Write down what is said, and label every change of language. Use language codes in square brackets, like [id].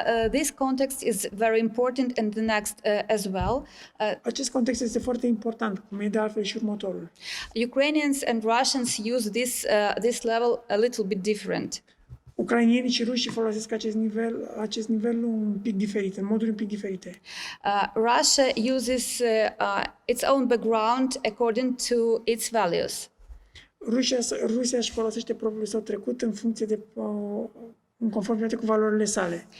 [en] This context is very important, and the next as well. [ro] Acest context este foarte important, cum e de altfel și următorul. [en] Ukrainians and Russians use this level a little bit different. [ro] Ucrainienii și rușii folosesc acest nivel un pic diferit, în moduri un pic diferite. [en] Russia uses its own background according to its values. [ro] Rusia își folosește propriul său trecut în funcție de în conformitate cu valorile sale.